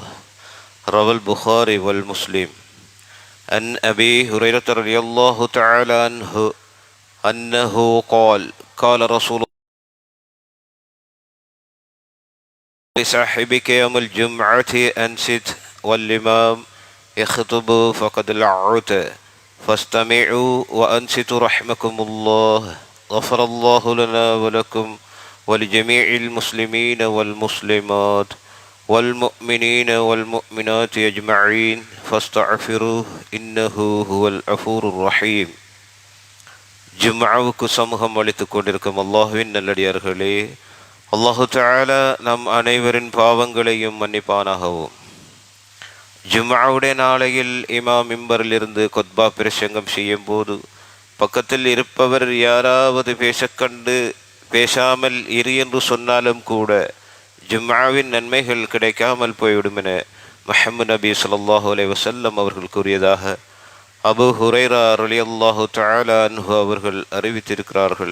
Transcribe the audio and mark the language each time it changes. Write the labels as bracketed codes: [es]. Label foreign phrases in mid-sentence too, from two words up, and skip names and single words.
[ar] روى البخاري والمسلم عن أبي هريرة رضي الله تعالى عنه أنه قال قال رسول لصاحبك يوم الجمعة أنصت والإمام يخطب فقد لعت فاستمعوا وأنصتوا رحمكم الله. غفر الله لنا ولكم ولجميع المسلمين والمسلمات والمؤمنين والمؤمنات أجمعين فاستغفروه إنه هو الغفور الرحيم. [ta] ஜும்ஆவுக்கு சமூகம் அளித்துக் கொண்டிருக்கும் அல்லாஹ்வின் நல்லடியார்களே, [ar] الله تعالى [ta] நம் அனைவரின் பாவங்களையும் மன்னிப்பானாகவும். ஜும்ஆவுடைய நாளையில் இமாம் மிம்பரிலிருந்து கொத்பா பிரசங்கம் செய்யும் போது பக்கத்தில் இருப்பவர் யாராவது பேசக்கண்டு பேசாமல் இரு என்று சொன்னாலும் கூட ஜும்ஆவின் நன்மைகள் கிடைக்காமல் போய்விடும் என முஹம்மது நபி [ar] صلى الله عليه وسلم [ta] அவர்கள் கூறியதாக அபூ ஹுரைரா [ar] رضي الله تعالى عنه [ta] அவர்கள் அறிவித்திருக்கிறார்கள்.